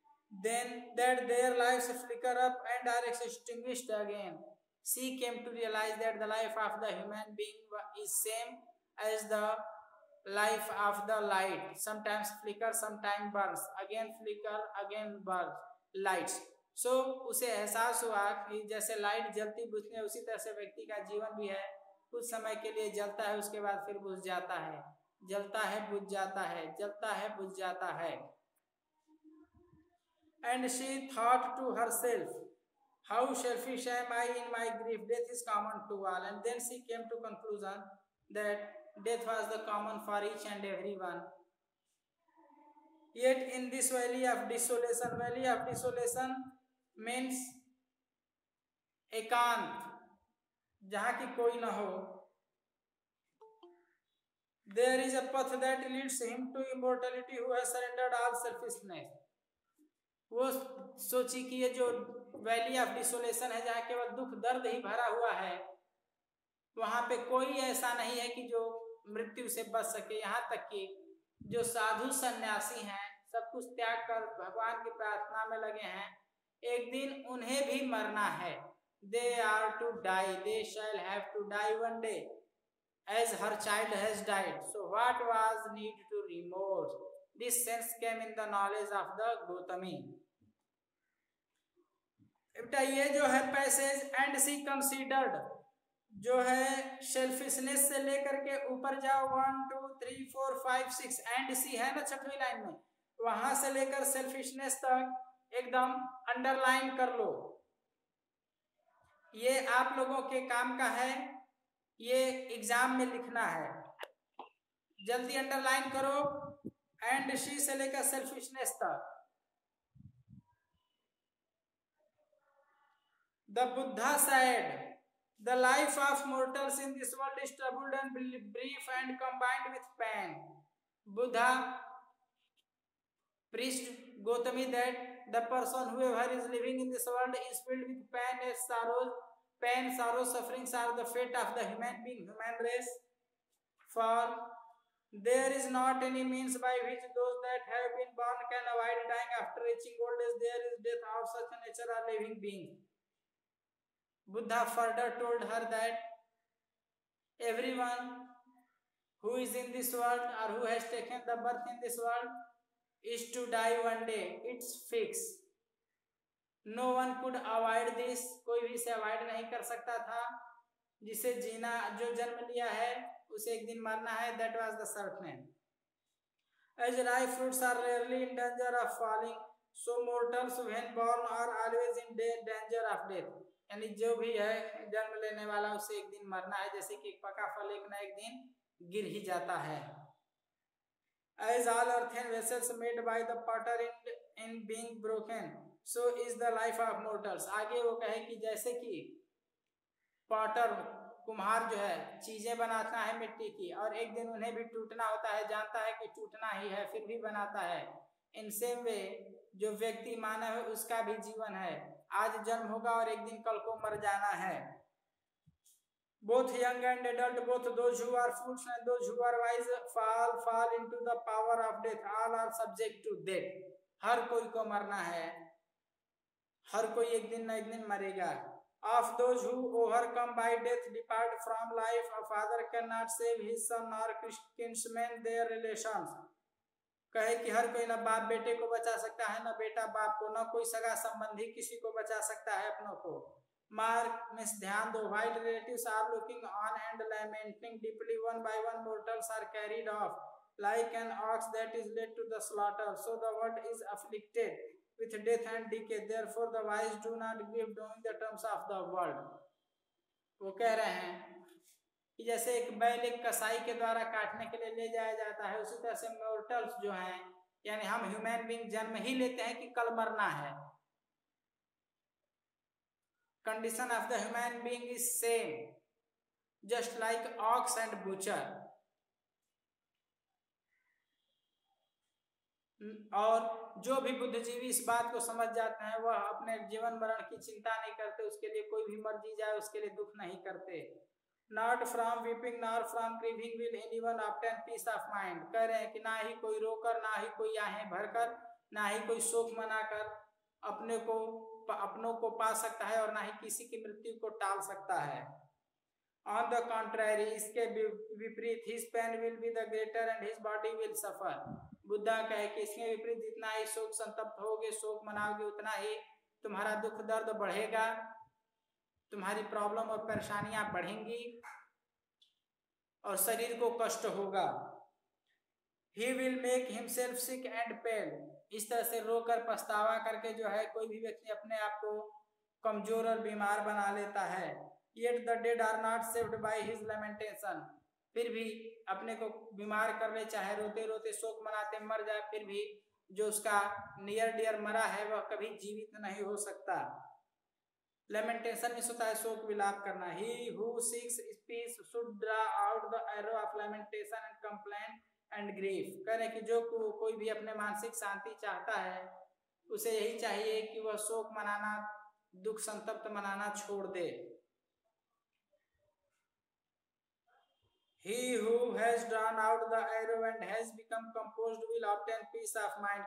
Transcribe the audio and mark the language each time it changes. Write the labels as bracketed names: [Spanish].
[English] Then that their lives flicker up and are extinguished again. She came to realize that the life of the human being is same as the life of the light. Sometimes flicker, sometimes burns, again flicker, again burns, lights. [Hindi] So उसे एहसास हुआ कि जैसे light जलती बुझती है, उसी तरह से व्यक्ति का जीवन भी है, कुछ समय के लिए जलता है, उसके बाद फिर बुझ जाता है, जलता है बुझ जाता है, जलता है बुझ जाता है. [English] And she thought to herself, how selfish am I in my grief, death is common to all. And then she came to conclusion that death was the common for each and every one. Yet in this valley of desolation means [Hindi] एकांत, जहाँ की कोई न हो. [English] There is a path that leads him to immortality who has surrendered all selfishness. [Hindi] वो सोची कि ये जो वैली ऑफ डिसोलेशन है, जहाँ केवल दुख दर्द ही भरा हुआ है, वहां पे कोई ऐसा नहीं है कि जो मृत्यु से बच सके. यहाँ तक कि जो साधु सन्यासी हैं, सब कुछ त्याग कर भगवान की प्रार्थना में लगे हैं, एक दिन उन्हें भी मरना है. [English] They are to die, they shall have to die one day, as her child has died. So what was need to remorse? This sense came in the knowledge of the Gautami. [Hindi] बेटा ये जो है passage, [English] and see considered, [Hindi] जो है selfishness से लेकर के ऊपर जाओ 1 2 3 4 5 6, एंड सी है ना 6वीं लाइन में, वहां से लेकर सेल्फिशनेस तक एकदम अंडरलाइन कर लो. ये आप लोगों के काम का है, ये एग्जाम में लिखना है, जल्दी अंडरलाइन करो. [English] and she [Hindi] से लेकर सेल्फिशनेस तक. [English] The Buddha said, the life of mortals in this world is troubled and brief and combined with pain. Buddha preached Gautami that the person whoever is living in this world is filled with pain and sorrows. Pain, sorrow, sufferings are the fate of the human being, human race. For there is not any means by which those that have been born can avoid dying after reaching old age. There is death of such a nature are living beings. Buddha further told her that everyone who is in this world or who has taken the birth in this world is to die one day. It's fixed. No one could avoid this. [Hindi] कोई भी इसे avoid नहीं कर सकता था. जिसे जीना, जो जन्म लिया है, उसे एक दिन मरना है. [English] That was the certain. As ripe fruits are rarely in danger of falling, so mortals when born are always in danger of death. [Hindi] यानी जो भी है जन्म लेने वाला, उसे एक दिन मरना है. जैसे कि एक पका फल एक ना एक दिन गिर ही जाता है. [English] As all earthen vessels made by the potter in being broken, so is the life of mortals. [Hindi] आगे वो कहे कि जैसे कि पॉटर, कुम्हार जो है चीजें बनाता है मिट्टी की, और एक दिन उन्हें भी टूटना होता है, जानता है कि टूटना ही है, फिर भी बनाता है. इन सेम वे जो व्यक्ति मानव है, उसका भी जीवन है. आज जन्म होगा और एक दिन कल को मर जाना है. [English] Both young and adult, both those who are fools and those who are wise, fall into the power of death. All are subject to death. [Hindi] हर कोई को मरना है, हर कोई एक दिन न एक दिन मरेगा. [English] Of those who overcome by death depart from life, a father cannot save his son nor kinsmen their relations. [Hindi] कहे कि हर कोई ना बाप बेटे को बचा सकता है, ना बेटा बाप को, ना कोई सगा संबंधी किसी को बचा सकता है अपनों को. मार्क मिस ध्यान दो. [English] while relatives are looking on and lamenting deeply, one by one mortals are carried off. like an ox that is led to the slaughter. So the world is afflicted with death and decay. Therefore the wise do not grieve knowing the terms of the world. [Hindi] वो कह रहे हैं कि जैसे एक बैल एक कसाई के द्वारा काटने के लिए ले जाया जाता है, उसी तरह से मॉर्टल्स जो हैं, यानी हम ह्यूमन बीइंग जन्म ही लेते हैं कि कल मरना है. [English] Condition of the human being is same, just like ox and butcher. [Hindi] और जो भी बुद्धिजीवी इस बात को समझ जाते हैं वह अपने जीवन मरण की चिंता नहीं करते, उसके लिए कोई भी मर जी जाए उसके लिए दुख नहीं करते. [English] Not from weeping nor from grieving will anyone obtain peace of mind. [Hindi] कह रहे हैं कि ना ही कोई रोकर, ना ही कोई आहें भरकर, ना ही कोई शोक मनाकर अपनों को पा सकता है और ना ही किसी की मृत्यु को टाल सकता है. [English] On the contrary, [Hindi] इसके विपरीत [English] his pain will be the greater and his body will suffer. [Hindi] Buddha कहे कि इसके विपरीत जितना ही शोक संतप्त होगे, शोक मनाओगे, उतना ही तुम्हारा दुख दर्द बढ़ेगा, तुम्हारी प्रॉब्लम और परेशानियां बढ़ेंगी और शरीर को कष्ट होगा. [English] He will make himself sick and pale. [Hindi] इस तरह से रोकर पछतावा करके जो है कोई भी व्यक्ति अपने आप को कमजोर और बीमार बना लेता है. [English] Yet the dead are not saved by his lamentation. [Hindi] फिर भी अपने को बीमार कर ले, चाहे रोते रोते शोक मनाते मर जाए, फिर भी जो उसका नियर डियर मरा है वह कभी जीवित नहीं हो सकता. Lamentation में होता है शोक विलाप करना. [English] He who seeks peace should draw out the arrow of lamentation and complaint and grief. [Hindi] कह रहे कि जो कोई भी अपने मानसिक शांति चाहता है उसे यही चाहिए कि वह शोक मनाना, दुख संतप्त मनाना छोड़ दे. [English] He who has drawn out the arrow and has become composed will obtain peace of mind.